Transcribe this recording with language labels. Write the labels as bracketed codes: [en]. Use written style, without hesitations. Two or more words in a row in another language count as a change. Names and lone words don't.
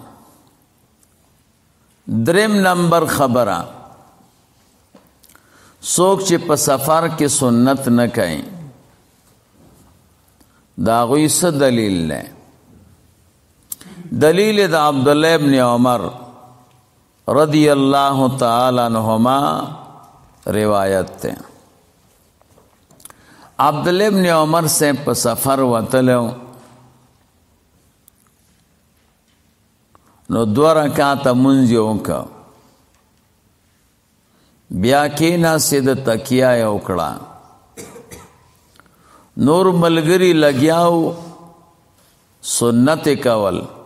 [ps] دریم نمبر خبره، څوک چې په سفر کې سنت نه کوي دا غوی څه دلیل دی؟ دلیل د عبدالله ابن عمر [ar] رضی اللہ تعالی عنہما [ps] روایت تے. عبداللہ ابن عمر سے په سفر وتلو نو 2 رکعات منځ یې وکړ، بیا کېناست د تکیه یې وکړه، نور ملګري لګیاو سنت کول.